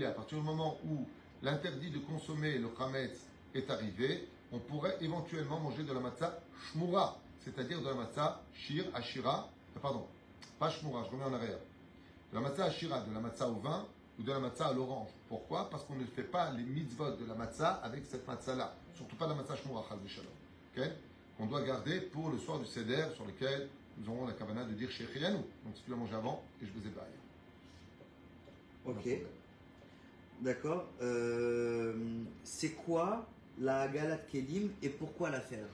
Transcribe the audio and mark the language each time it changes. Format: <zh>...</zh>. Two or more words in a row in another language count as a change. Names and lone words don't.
<fr>À partir du moment où l'interdit de consommer le chametz est arrivé, on pourrait éventuellement manger de la</fr> <he>מצה שמורה,</he> <fr>c'est-à-dire de la</fr> <he>מצה שיר, עשירה,</he> <fr>pardon, pas shmura, je remets en arrière. De la</fr> <he>מצה עשירה,</he> <fr>de la matzah au vin ou de la matzah à l'orange. Pourquoi? Parce qu'on ne fait pas les mitzvot de la matzah avec cette matzah-là. Surtout pas la</fr> <he>מצה שמורה, חס ושלום.</he> <fr>Okay? Qu'on doit garder pour le soir du seder sur lequel nous aurons la kavana de dire shechianu. Donc si tu l'as mangé avant, et je vous ai baillé. Ok. D'accord. C'est quoi la</fr> <he>הגעלת כלים</he> <fr>et pourquoi la faire?</fr>